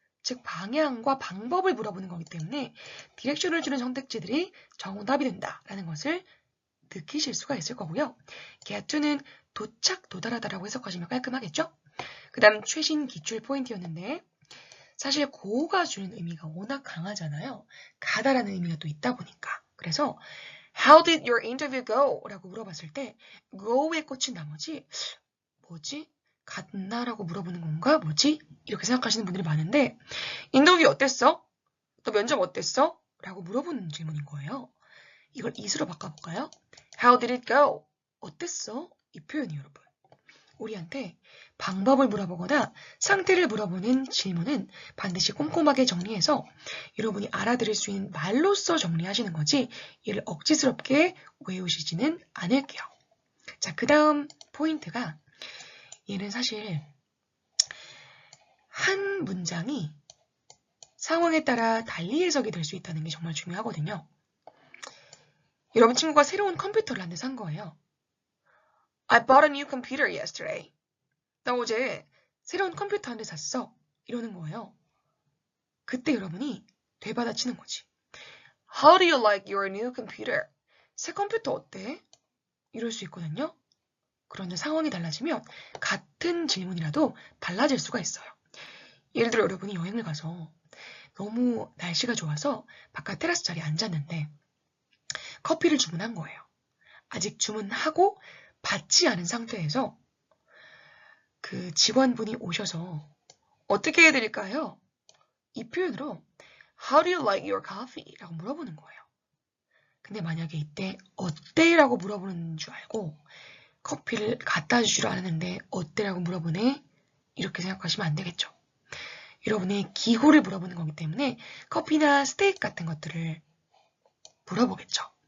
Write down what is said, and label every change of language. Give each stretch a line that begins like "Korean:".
Korean: 즉 방향과 방법을 물어보는 거기 때문에 디렉션을 주는 선택지들이 정답이 된다라는 것을 느끼실 수가 있을 거고요. get to는 도착, 도달하다라고 해석하시면 깔끔하겠죠? 그 다음 최신 기출 포인트였는데 사실 go가 주는 의미가 워낙 강하잖아요. 가다라는 의미가 또 있다 보니까. 그래서
English: How did your interview go?
Korean: 라고 물어봤을 때 go에 꽂힌 나머지 뭐지? 갔나라고 물어보는 건가? 뭐지? 이렇게 생각하시는 분들이 많은데 인터뷰 어땠어? 너 면접 어땠어? 라고 물어보는 질문인 거예요. 이걸 is로 바꿔볼까요? How did it go? 어땠어? 이 표현이 여러분. 우리한테 방법을 물어보거나 상태를 물어보는 질문은 반드시 꼼꼼하게 정리해서 여러분이 알아들을 수 있는 말로써 정리하시는 거지 이를 억지스럽게 외우시지는 않을게요. 자, 그 다음 포인트가 얘는 사실 한 문장이 상황에 따라 달리 해석이 될 수 있다는 게 정말 중요하거든요. 여러분 친구가 새로운 컴퓨터를 한 대 산 거예요.
English: I bought a new computer yesterday.
Korean: 나 어제 새로운 컴퓨터 한 대 샀어. 이러는 거예요. 그때 여러분이 되받아치는 거지.
English: How do you like your new computer?
Korean: 새 컴퓨터 어때? 이럴 수 있거든요. 그런데 상황이 달라지면 같은 질문이라도 달라질 수가 있어요. 예를 들어 여러분이 여행을 가서 너무 날씨가 좋아서 바깥 테라스 자리에 앉았는데 커피를 주문한 거예요. 아직 주문하고 받지 않은 상태에서 그 직원분이 오셔서 어떻게 해드릴까요? 이 표현으로
English: How do you like your coffee?
Korean: 라고 물어보는 거예요. 근데 만약에 이때 어때? 라고 물어보는 줄 알고 커피를 갖다 주지를 않았는데 어때? 라고 물어보네? 이렇게 생각하시면 안 되겠죠. 여러분의 기호를 물어보는 거기 때문에 커피나 스테이크 같은 것들을 물어보겠죠.